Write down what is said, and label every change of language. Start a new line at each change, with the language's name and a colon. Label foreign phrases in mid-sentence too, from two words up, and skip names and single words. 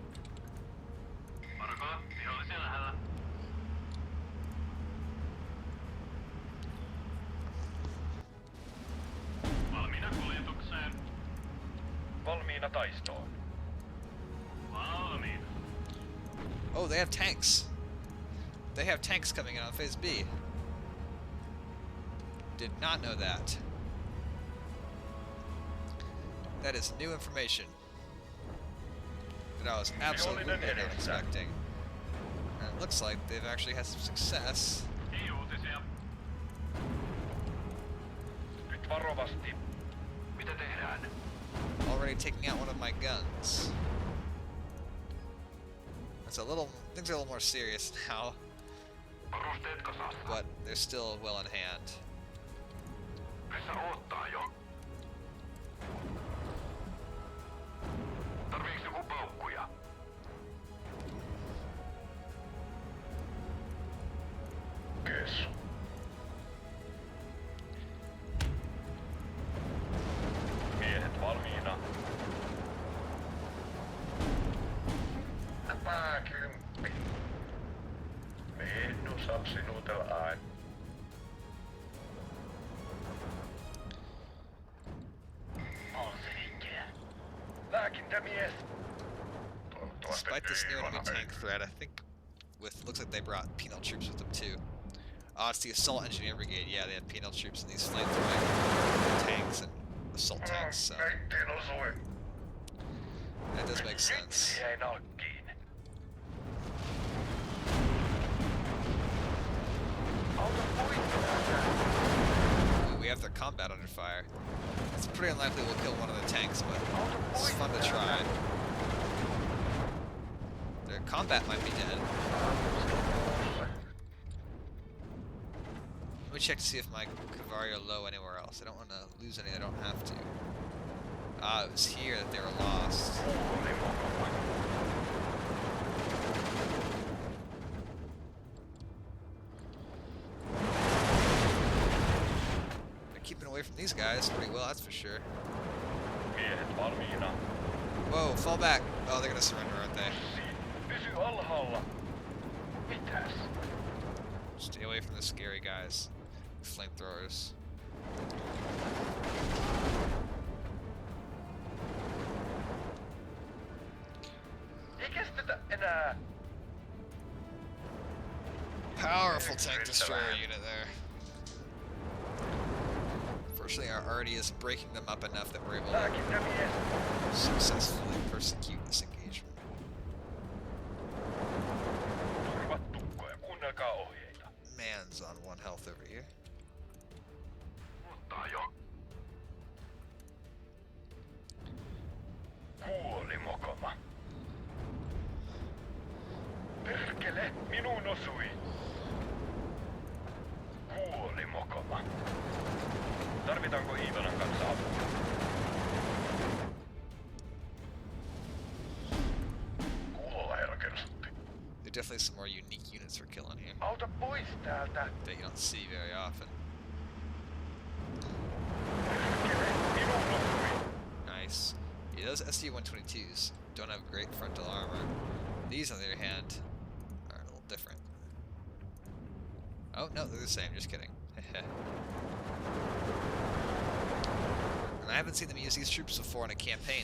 Finnish: Varko, vihollisia lähellä. Valmiina kuljetukseen. Valmiina taistoon. Valmiina.
English: Oh, they have tanks! They have tanks coming in on phase B. Did not know that. That is new information that I was absolutely not expecting. And it looks like they've actually had some success
Finnish: Ei uutisia. Varovasti. Mitä tehdään?
English: Already taking out one of my guns. It's a little, things are a little more serious now,
Finnish: Varusteet kasassa.
English: but they're still well in hand.
Finnish: Vesa odottaa jo. Tarviiks joku paukkuja? Kes. Miehet valmiina. Pääkymppi. Minun saa sinutella aina. Polsivikkejä. Lääkintämies.
English: Despite this new enemy tank threat, I think looks like they brought penal troops with them too. Oh, it's the assault engineer brigade. Yeah, they had penal troops and these flamethrowing tanks and assault tanks. So
Finnish: Meittiin osui.
English: that does make sense.
Finnish: Jäi nokkiin. Auta pois täältä.
English: We have their combat under fire. It's pretty unlikely we'll kill one of the tanks, but it's fun to try. Their combat might be dead. Let me check to see if my Cavalry are low anywhere else. I don't want to lose any I don't have to. Ah, it was here that they were lost. They're keeping away from these guys pretty well, that's for sure.
Finnish: Miehet valmiina.
English: Whoa, fall back! Oh, they're gonna surrender, aren't they?
Finnish: Pysy alhaalla. Mitäs?
English: Stay away from the scary guys. Flamethrowers.
Finnish: Ei kestetä enää.
English: Powerful tank destroyer unit there. Fortunately, our arty is breaking them up enough that we're able to
Finnish: Lääkintämies.
English: successfully persecute this engagement.
Finnish: Turvat tukkoja. Kuunnelkaa ohjeita.
English: Man's on 1 health over here.
Finnish: Odottaa jo. Kuoli mokoma. Perkele, minuun osui. Kuoli mokoma. Tarvitaanko Iivanan kanssa apua? Kuulolla herra kersutti.
English: There are definitely some more unique units we're killing here
Finnish: Auta pois täältä.
English: that you don't see very often.
Finnish: Perkele, minuun osui.
English: Nice. Yeah, those SD-122s don't have great frontal armor. These, on the other hand, are a little different. Oh, no, they're the same, just kidding. And I haven't seen them use these troops before in a campaign.